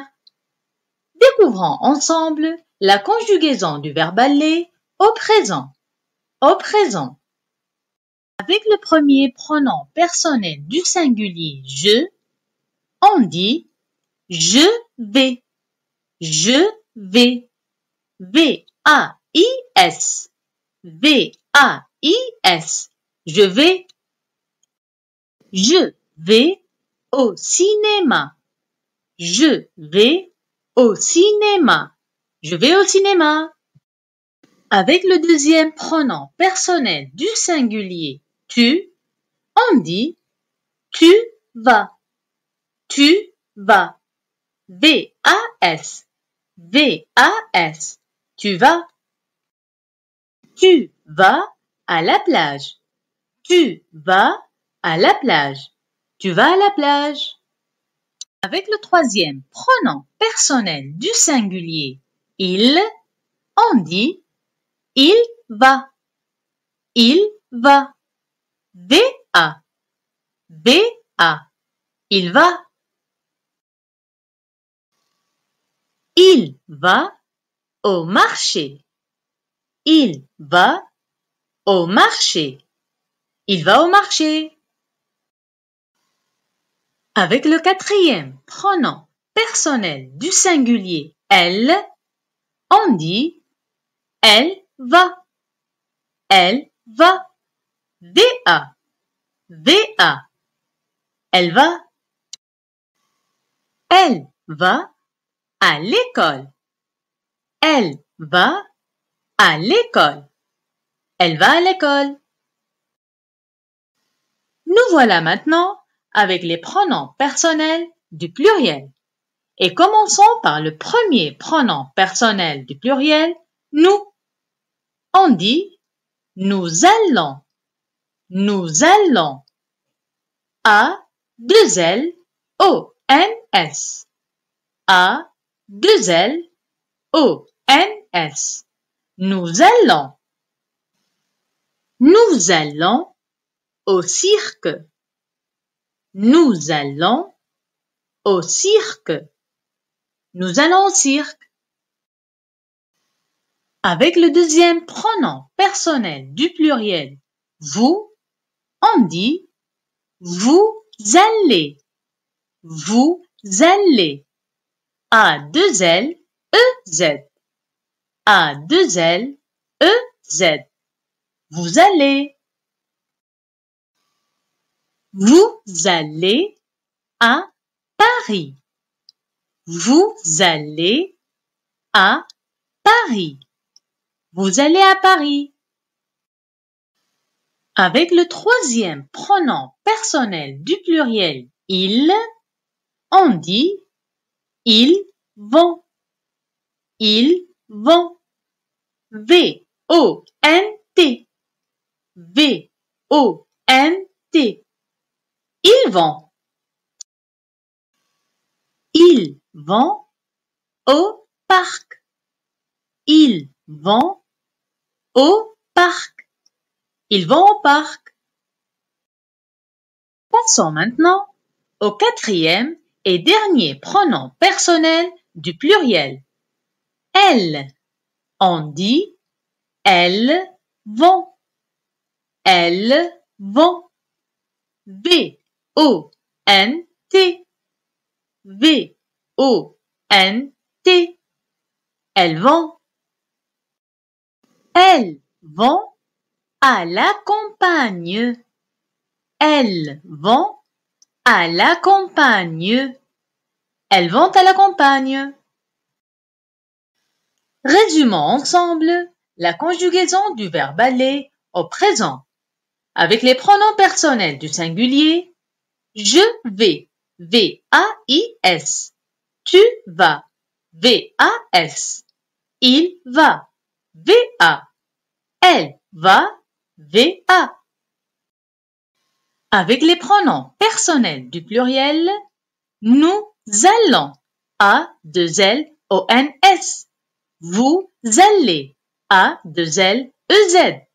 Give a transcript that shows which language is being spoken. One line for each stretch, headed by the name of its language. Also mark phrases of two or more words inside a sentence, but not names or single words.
French: Découvrons ensemble la conjugaison du verbe aller au présent. Au présent. Avec le premier pronom personnel du singulier je, on dit je vais. Je vais. V-A-I-S. V-A-I-S. Je vais. Je vais au cinéma. Je vais au cinéma. Je vais au cinéma. Avec le deuxième pronom personnel du singulier tu, on dit tu vas. Tu vas. V-A-S. V-A-S. Tu vas. Tu vas à la plage. Tu vas à la plage. Tu vas à la plage. Avec le troisième pronom personnel du singulier il, on dit il va. Il va. V-A. V-A. Il va. Il va au marché. Il va au marché. Il va au marché. Avec le quatrième pronom personnel du singulier elle, on dit elle va. Elle va. V-A. V-A. Elle va. Elle va à l'école. Elle va à l'école. Elle va à l'école. Nous voilà maintenant avec les pronoms personnels du pluriel. Et commençons par le premier pronom personnel du pluriel, nous. On dit nous allons. Nous allons. A-2-L-O-N-S. A-2-L-O-N-S. Nous allons. Nous allons au cirque. Nous allons au cirque. Nous allons au cirque. Avec le deuxième pronom personnel du pluriel vous, on dit vous allez. Vous allez. A-2-L-E-Z. A-2-L-E-Z. Vous allez. Vous allez à Paris. Vous allez à Paris. Vous allez à Paris. Avec le troisième pronom personnel du pluriel ils, on dit ils vont. Ils vont. V-O-N-T. V-O-N-T. Ils vont. Ils vont au parc. Ils vont au parc. Ils vont au parc. Passons maintenant au quatrième et dernier pronom personnel du pluriel. Elles. On dit elles vont. Elles vont. V-O-N-T. V-O-N-T. Elles vont. Elles vont à la campagne. Elles vont à la campagne. Elles vont à la campagne. Résumons ensemble la conjugaison du verbe aller au présent. Avec les pronoms personnels du singulier, je vais, V-A-I-S. Tu vas, V-A-S. Il va, V-A. Elle va, V-A. Avec les pronoms personnels du pluriel, nous allons, A-2-L-O-N-S. Vous allez, A-2-L-E-Z.